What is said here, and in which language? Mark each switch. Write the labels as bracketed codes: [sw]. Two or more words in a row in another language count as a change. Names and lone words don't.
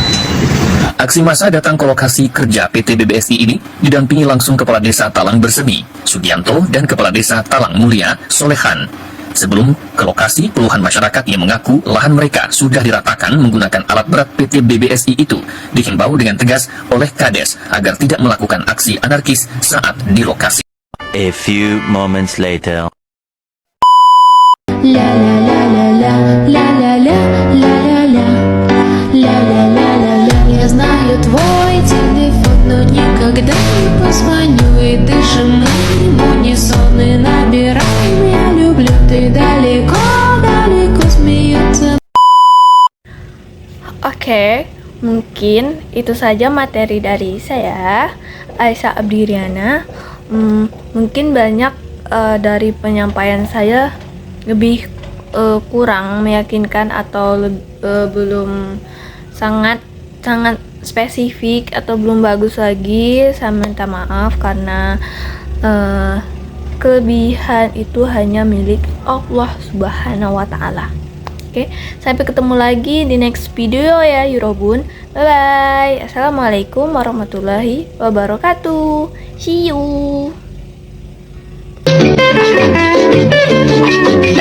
[id] Aksi massa datang ke lokasi kerja PT BBSI ini didampingi langsung Kepala Desa Talang Bersemi, Sugianto, dan Kepala Desa Talang Mulia, Solehan. Sebelum ke lokasi, puluhan masyarakat yang mengaku lahan mereka sudah diratakan menggunakan alat berat PT BBSI itu dihimbau dengan tegas oleh Kades agar tidak melakukan aksi anarkis saat di lokasi. [en] A few moments later. La la la la la la la la la la la la la la la la. [ru] Я знаю твой телефон, но никогда не позвоню. И дышим мы в унисон и набираем. Я люблю, ты далеко, далеко смеется. [id] Oke, mungkin itu saja materi dari saya, Aisyah Abdiriana. Mungkin banyak dari penyampaian saya lebih kurang meyakinkan atau belum sangat spesifik atau belum bagus lagi. Saya minta maaf karena kelebihan itu hanya milik Allah [ar] سبحانه وتعالى. [id] Oke, sampai ketemu lagi di [en] next video [id] ya Eurobun. [en] Bye bye. [ar] السلام عليكم ورحمة الله وبركاته. [en] See you.